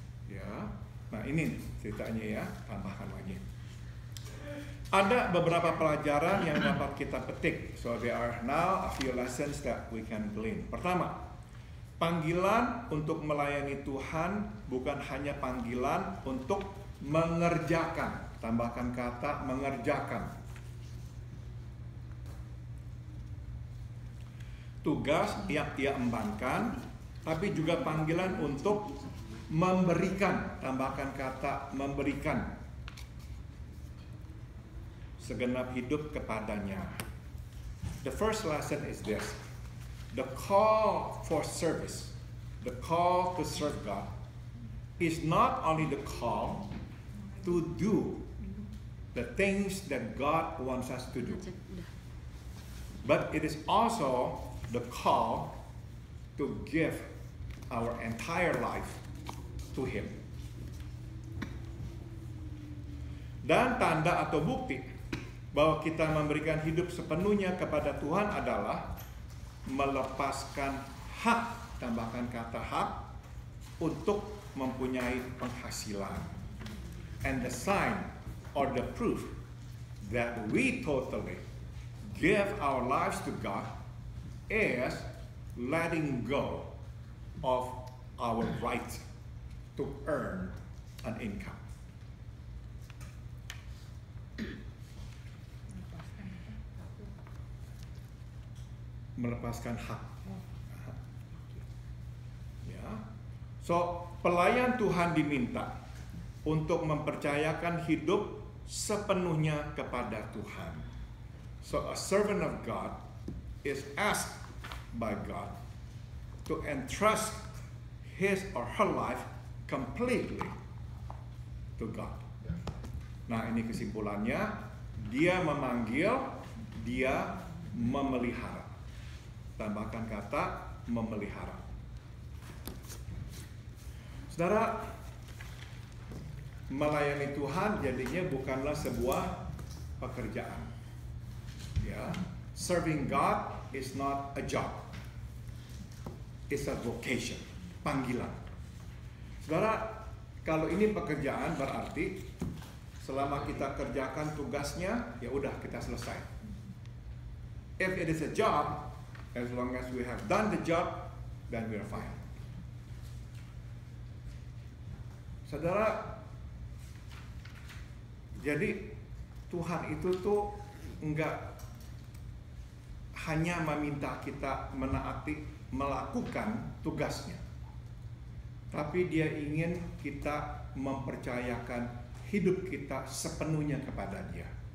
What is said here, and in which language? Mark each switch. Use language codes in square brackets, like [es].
[id] Ya, nah ini ceritanya ya, tambahkan lagi. Ada beberapa pelajaran yang dapat kita petik. [en] So there are now a few lessons that we can glean. [id] Pertama, panggilan untuk melayani Tuhan bukan hanya panggilan untuk mengerjakan. Tambahkan kata mengerjakan. Tugas yang ia embankan, tapi juga panggilan untuk memberikan. Tambahkan kata memberikan. Segenap hidup kepadanya. [en] The first lesson is this. The call for service, the call to serve God, is not only the call to do the things that God wants us to do, but it is also the call to give our entire life to Him. [id] Dan tanda atau bukti bahwa kita memberikan hidup sepenuhnya kepada Tuhan adalah melepaskan hak, tambahkan kata hak, untuk mempunyai penghasilan. [en] And the sign or the proof that we totally give our lives to God is letting go of our right to earn an income. [id] Melepaskan hak. Ya. So, pelayan Tuhan diminta untuk mempercayakan hidup sepenuhnya kepada Tuhan. [en] So, a servant of God is asked by God to entrust his or her life completely to God. [id] Nah, ini kesimpulannya, dia memanggil, dia memelihara. Tambahkan kata memelihara. Saudara, melayani Tuhan jadinya bukanlah sebuah pekerjaan. [en] Ya, serving God is not a job. It's a vocation, panggilan. [id] Saudara, kalau ini pekerjaan berarti selama kita kerjakan tugasnya, ya udah kita selesai. [en] If it is a job, as long as we have done the job, then we are fine. [id] Saudara, jadi Tuhan itu tuh enggak hanya meminta kita menaati, melakukan tugasnya, tapi Dia ingin kita mempercayakan hidup kita sepenuhnya kepada Dia.